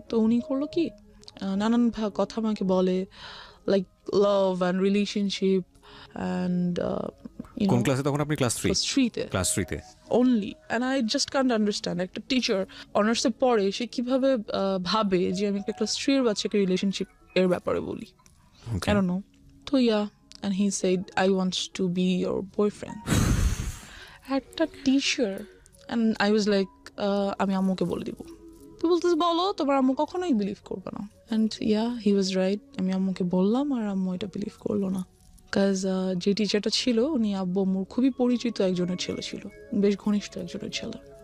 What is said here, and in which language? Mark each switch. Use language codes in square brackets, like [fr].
[bn] তো উনি করলো কি, নানান কথা আমাকে বলে, like love and relationship and কোন ক্লাসে তখন আপনি? Class 3? Class 3-তে [en] only, and I just can't understand [bn] একটা টিচার অনার্সে পড়ে, সে কিভাবে ভাবে যে আমি একটা ক্লাস 3 এর বাচ্চাকে রিলেশনশিপ এর ব্যাপারে বলি। [en] I don't know. [bn] তো [en] and he said I want to be your boyfriend. [bn] একটা teacher, [en] and I was like [bn] আমি আম্মুকে বলে দিব। তো বলতেছে বলো, তোমার আম্মু কখনোই বিলিভ করবে না। [en] and he was right, [bn] আমি আম্মুকে বললাম আর আম্মু এটা বিলিভ করলো না। কাজ যে টিচারটা ছিল উনি আব্বু আম্মুর খুবই পরিচিত একজনের ছেলে ছিল, বেশ ঘনিষ্ঠ একজনের ছেলে।